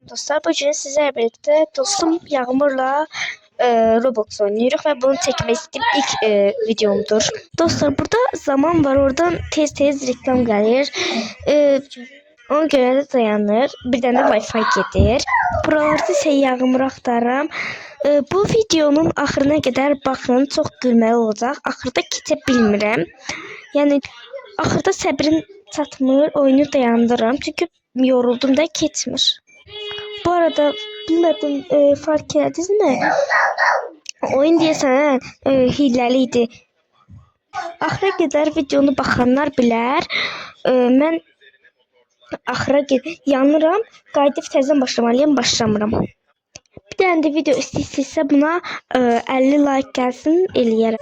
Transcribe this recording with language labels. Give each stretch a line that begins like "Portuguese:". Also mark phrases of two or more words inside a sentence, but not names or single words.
Turkish: Dostlar, bugün sizlerle birlikte dostum Yağmur'la Roblox oynuyoruz ve bunu çekmek istediğim ilk videomdur. Dostlar, burada zaman var, oradan tez tez reklam gelir.
Azerbaijani: Ona göre de dayanır. Bir tane Wi-Fi gelir. Buralarda ise Yağmur aktarıram. Bu videonun axırına kadar bakın, çok gülməli olacaq. Axırda keçə bilmirəm. Yəni axırda səbrim çatmır, oyunu dayandırıram. Çünkü yoruldum da keçmir.
Turkish: Bu arada bilmedim, fark ettiniz mi?
Azerbaijani: Oyun deyəsən hiləliydi. Axıra qədər videonu baxanlar bilər. Mən axıra yanıram, qayıdıb təzədən başlamalıyam, başlamıram. Bir dənə də video istəyirsinizsə buna 50 like gəlsin, eləyərəm.